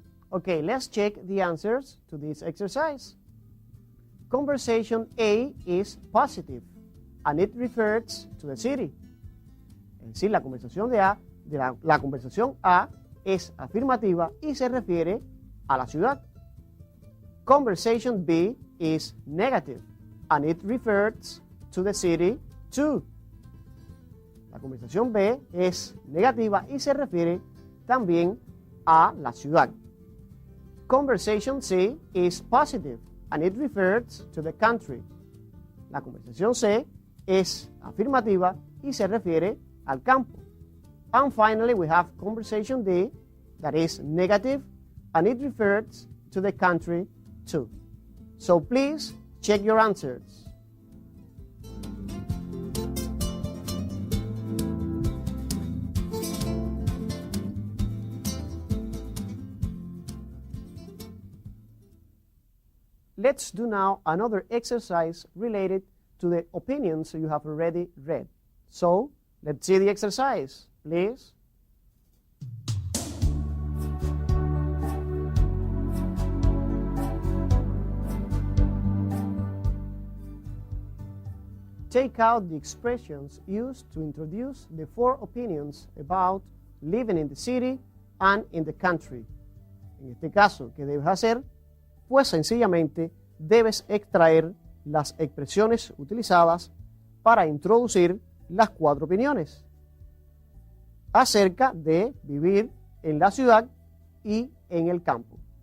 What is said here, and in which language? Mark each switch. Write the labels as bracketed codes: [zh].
[en] Okay, let's check the answers to this exercise. Conversation A is positive and it refers to the city. [es] Es decir, la conversación la conversación A es afirmativa y se refiere a la ciudad. [en] Conversation B is negative and it refers to the city too. [es] La conversación B es negativa y se refiere también a la ciudad. [en] Conversation C is positive and it refers to the country. [es] La conversación C es afirmativa y se refiere al campo. [en] And finally, we have conversation D that is negative and it refers to the country too. So please check your answers. Let's do now another exercise related to the opinions you have already read. So, let's see the exercise, please. Take out the expressions used to introduce the four opinions about living in the city and in the country. [es] En este caso, ¿qué debes hacer? Pues sencillamente debes extraer las expresiones utilizadas para introducir las cuatro opiniones acerca de vivir en la ciudad y en el campo.